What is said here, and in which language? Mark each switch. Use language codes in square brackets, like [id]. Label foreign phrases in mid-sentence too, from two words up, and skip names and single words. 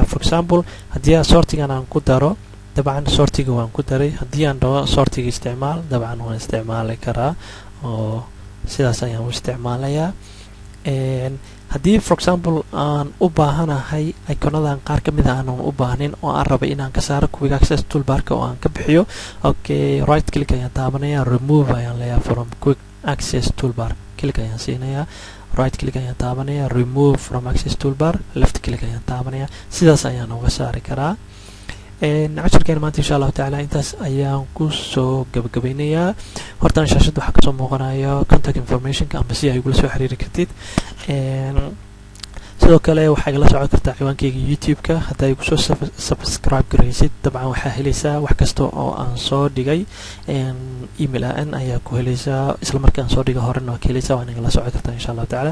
[en] for example [so] haddii aan sortigan aan ku daro dabcan sortiga waan ku daray haddii aan dhaho sortiga isticmaal dabcan waan isticmaali karaa oo sidaas ayaan u isticmaalayaa. haddii [en] for example [so] aan u baahanahay iconadan qaar ka mid a aanan u baahnin oo aan rabay inaan ka saaro [en] quick access toolbarka [so] oo aan ka bixiyo okay [en] right click [so] ayaan taabanaya remove ayaan leeyahay [en] from quick access toolbar [so] click ayaan siinayaa [en] right click [so] ayaan taabanaya [en] remove from access toolbar left click [so] ayaan taabanaya sidaas ayaan uga saari karaa. casharkeena maanta [ar] إن شاء الله تعالى [so] intaas ayaan kusoo gabagabeynayaa. hortaan shaashadda waxaa kasoo muuqanayo [en] contact informationka [so] amba si ay igula soo xiriiri kartid. sidoo kale waxaa igala socon kartaa ciwaankeyga youtube-ka haddaa igu soo subscribe garaysid dabcan waxaa helaysaa wax kasta oo aan soo dhigay email aan ayaa ku helaysaa isla markii aan soo dhiga horena waa ka helaysaa waana igala socon kartaa [ar] إن شاء الله تعالى.